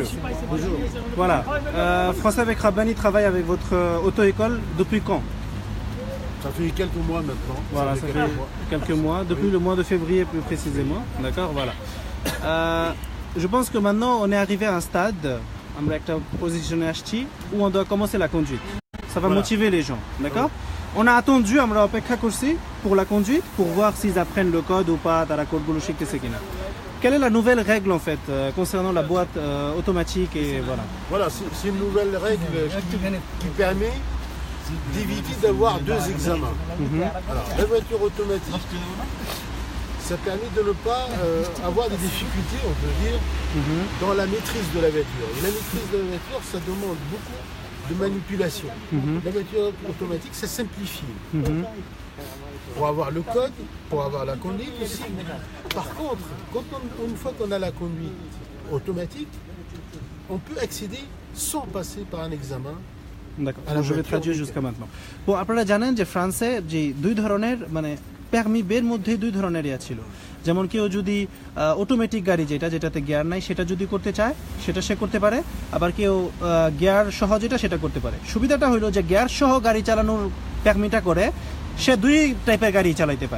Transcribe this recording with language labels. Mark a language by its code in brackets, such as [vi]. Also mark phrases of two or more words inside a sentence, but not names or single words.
[fr] Bonjour. Voilà. Français avec Rabbani travaille avec votre auto-école depuis quand? Ça fait quelques mois maintenant. Voilà, ça fait quelques mois, depuis le mois de février plus précisément. D'accord, voilà. Je pense que maintenant on est arrivé à un stade, [bn] আমরা একটা positionné আসছি, [fr] où on doit commencer la conduite. Ça va motiver les gens, d'accord? On a attendu, [bn] আমরা অপেক্ষা করছি [fr] pour la conduite, pour voir s'ils apprennent le code ou pas, [bn] তারা কোডগুলো শিখতেছে কিনা. [fr] Quelle est la nouvelle règle en fait concernant la boîte automatique et voilà. Voilà, c'est une nouvelle règle qui permet d'éviter d'avoir deux examens. Alors, la voiture automatique, ça permet de ne pas avoir des difficultés, on peut dire, dans la maîtrise de la voiture. Et la maîtrise de la voiture, ça demande beaucoup de manipulation. La voiture automatique, ça simplifie. Pour avoir le code, pour avoir la conduite aussi. Par contre, une fois qu'on a la conduite automatique, on peut accéder sans passer par un examen. D'accord. Je vais traduire jusqu'à maintenant. Bon, [bn] আপনারা জানেন যে ফ্রান্সে যে দুই ধরনের মানে পারমি বের মধ্যে দুই ধরনের ইয়া ছিল। যেমন কেউ যদি অটোমেটিক গাড়ি যেটাতে গিয়ার নাই সেটা যদি করতে চায় সেটা সে করতে পারে, আবার কেউ গিয়ার সহ সেটা করতে পারে। সুবিধাটা হলো যে গিয়ার সহ গাড়ি চালানোর পারমিটা করে সে দুই টাইপের গাড়ি চালাতে পারে।